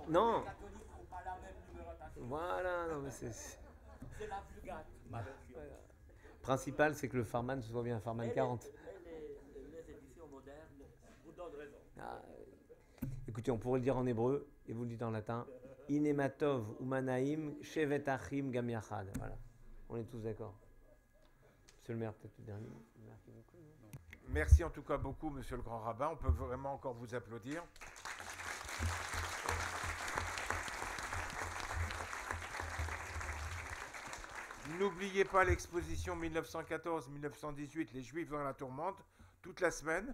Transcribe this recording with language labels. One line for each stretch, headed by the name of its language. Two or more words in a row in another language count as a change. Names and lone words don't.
French: Les catholiques n'ont pas la même numérotation. Voilà, non mais c'est... C'est la Vulgate, ma version. Principal, c'est que le Farman, ce soit bien un Farman 40. Les éditions modernes vous donnent raison. Ah, écoutez, on pourrait le dire en hébreu, et vous le dites en latin.
Hebrew: הנה מה טוב ומה נעים שבת אחים גם יחד.
French: Voilà, on est tous d'accord. Monsieur le maire, peut-être le dernier mot. Merci beaucoup. Merci en tout cas beaucoup, monsieur le grand rabbin. On peut vraiment encore vous applaudir. N'oubliez pas l'exposition 1914-1918, les Juifs dans la tourmente, toute la semaine.